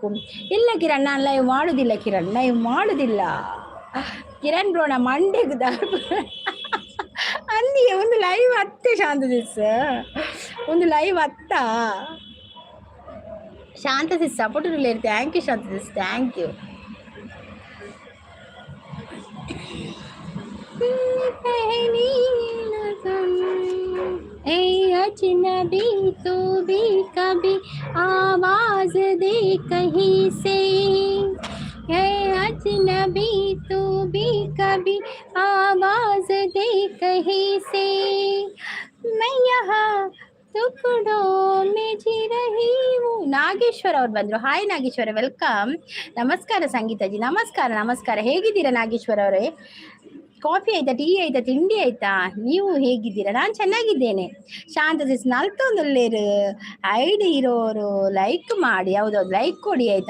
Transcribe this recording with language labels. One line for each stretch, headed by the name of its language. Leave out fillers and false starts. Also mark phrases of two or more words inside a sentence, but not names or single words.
Kannada: ಇಲ್ಲ ಕಿರಣ್, ನಾನು ಲೈವ್ ಮಾಡೋದಿಲ್ಲ ಕಿರಣ್, ಲೈವ್ ಮಾಡೋದಿಲ್ಲ ಕಿರಣ್ ಬ್ರೋ. ನಮ್ಮ ಮಂಡ್ಯದ ಅಲ್ಲಿಗೆ ಒಂದು ಲೈವ್ ಹತ್ತೆ ಶಾಂತ ಸಿಸ್, ಒಂದು ಲೈವ್ ಹತ್ತ ಶಾಂತ ಸಿಸ್ ಸಪೋರ್ಟ್ ಇರಲಿ.
English: thank you
Kannada: ಶಾಂತ ಸಿಸ್,
English: thank you.
Hindi: अजनबी तू भी कभी आवाज दे कहीं से अजनबी तू भी कभी आवाज दे कहीं से मैं यहाँ टुकड़ों में जी रही हूँ.
Kannada: ನಾಗೇಶ್ವರ ಅವ್ರು ಬಂದರು. ಹಾಯ್ ನಾಗೇಶ್ವರ, ವೆಲ್ಕಮ್. ನಮಸ್ಕಾರ ಸಂಗೀತಾಜಿ, ನಮಸ್ಕಾರ ನಮಸ್ಕಾರ. ಹೇಗಿದ್ದೀರಾ ನಾಗೇಶ್ವರ ಅವರೇ? ಕಾಫಿ ಆಯ್ತಾ, ಟೀ ಆಯ್ತಾ, ತಿಂಡಿ ಆಯ್ತಾ? ನೀವು ಹೇಗಿದ್ದೀರಾ? ನಾನು ಚೆನ್ನಾಗಿದ್ದೇನೆ. ಶಾಂತ ಸಿಸ್ ನಲ್ತೊಂದಲ್ಲೇರು ಐಡಿ ಇರೋರು ಲೈಕ್ ಮಾಡಿ, ಹೌದೌದು ಲೈಕ್ ಕೊಡಿ ಆಯ್ತಾ.